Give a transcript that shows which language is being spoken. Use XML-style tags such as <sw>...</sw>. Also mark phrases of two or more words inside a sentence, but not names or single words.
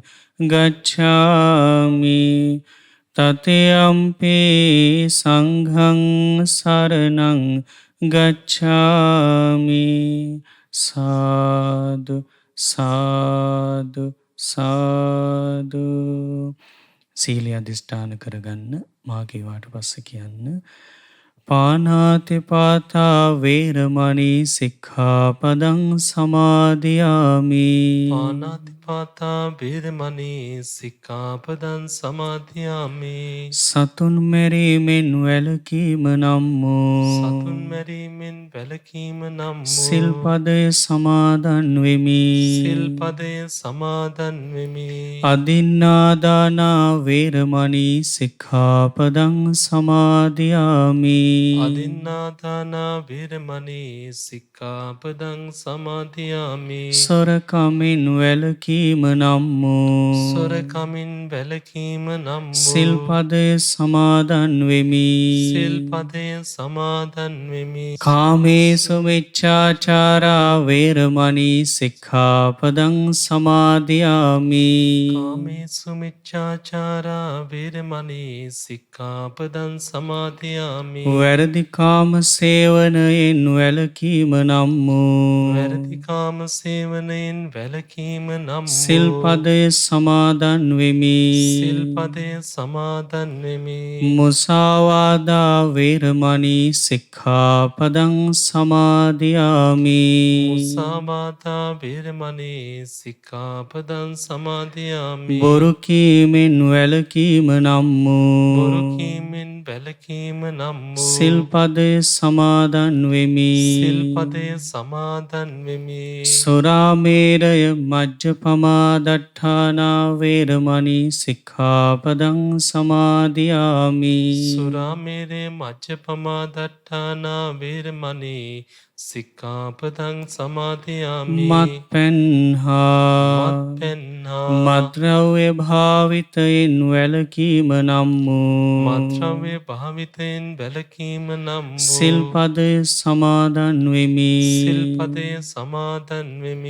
<pi>ගච්ඡාමි තතියම්පි සංඝං සරණං ගච්ඡාමි. සාදු සාදු සාදු.</pi> <si>සීලය අධිෂ්ඨාන කරගන්න. මාගේ වාට පස්සේ කියන්න.</si> <pi>පාණාතිපාතා වේරමණී සික්ඛාපදං සමාදියාමි. පාණාති පාතා වේරමණී සික්ඛාපදං සමාදියාමි.</pi> <si>සතුන් මැරීමෙන් වැළකීම නම් සතුන් වූ මැරීමෙන් වැළකීම නම් වූ සිල්පදය සමාදන් වෙමි. සිල්පදය සමාදන් වෙමි.</si> <pi>අදින්නාදානා වේරමණී සික්ඛාපදං සමාදියාමි. අදින්නාදානා වේරමණී සික්ඛාපදං සමාදියාමි.</pi> <si>සොරකමින් වැළකීම නම් වූ සොරකමින් වැළකීම නම් වූ සිල්පදය සමාදන් වෙමි. සිල්පදය සමාදන් වෙමි.</si> <pi>කාමේසු මිච්ඡාචාරා වේරමණී සික්ඛාපදං සමාදියාමි. කාමේසු මිච්ඡාචාරා වේරමණී සික්ඛාපදං සමාදියාමි.</pi> <si>වැරදි කාම සේවනයෙන් වැළකීම නම් වූ වැරදි කාම සේවනයෙන් වැළකීම නම් වූ සිල්පදය සමාදන් වෙමි. සිල්පදය සමාදන් වෙමි.</si> <pi>මුසාවාදා වේරමණී සික්ඛාපදං සමාදියාමි. මුසාවාදා වේරමණී සික්ඛාපදං සමාදියාමි.</pi> <si>බොරු කීමෙන් වැළකීම නම් බොරු වූ කීමෙන් වැළකීම නම් වූ සිල්පදය සමාදන් වෙමි. සිල්පදය සමාදන් වෙමි.</si> <pi>සුරාමේරය මජ්ජපමාදට්ඨානා වේරමණී සික්ඛාපදං සමාදියාමි. සුරාමේරේ මජ්ජපමාදට්ඨානා වේරමණී සික්ඛාපදං සමාදියාමි.</pi> <si>මත්පැන් හා මත්පැන් හා මත්ද්‍රව්‍ය භාවිතයෙන් වැළකීම නම් වූ මත්ද්‍රව්‍ය භාවිතයෙන් වැළකීම නම් වූ සිල්පදය සමාදන් වෙමි. සිල්පදය සමාදන් වෙමි.</si>